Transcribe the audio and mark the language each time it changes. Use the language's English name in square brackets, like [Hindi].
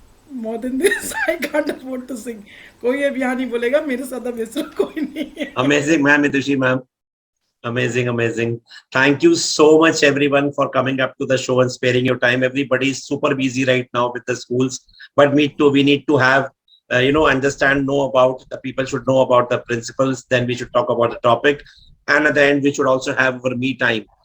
[English] More than this, I can't afford to sing. [Hindi] कोई अब यहाँ नहीं बोलेगा, मेरे साथ अब ऐसा कोई नहीं है. [English] Amazing, ma'am. Mitushi ma'am. Amazing, amazing. Thank you so much, everyone, for coming up to the show and sparing your time. Everybody is super busy right now with the schools, but we need to have, know about the people should know about the principles. Then we should talk about the topic, and at the end we should also have our me time.